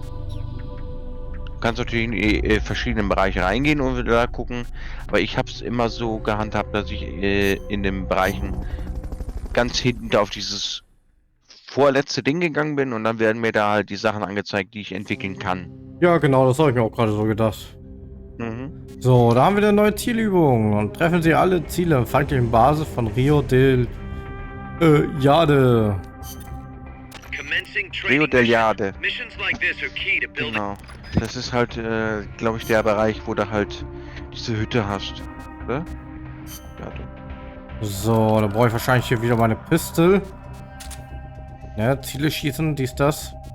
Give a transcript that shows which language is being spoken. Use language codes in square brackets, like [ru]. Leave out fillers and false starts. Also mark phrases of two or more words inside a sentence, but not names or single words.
[de] Du kannst natürlich in die verschiedenen Bereiche reingehen und wieder da gucken, aber ich habe es immer so gehandhabt, dass ich in den Bereichen ganz hinten auf dieses vorletzte Ding gegangen bin und dann werden mir da halt die Sachen angezeigt, die ich entwickeln kann. Ja, genau, das habe ich mir auch gerade so gedacht. Mhm. So, da haben wir eine neue Zielübung. Und treffen Sie alle Ziele im feindlichen Basis von Rio del Jade. Rio del Jade. Genau. Das ist halt, glaube ich, der Bereich, wo du halt diese Hütte hast. Oder? Jade. So, dann brauche ich wahrscheinlich hier wieder meine Pistol. Ja, Ziele schießen, dies, das.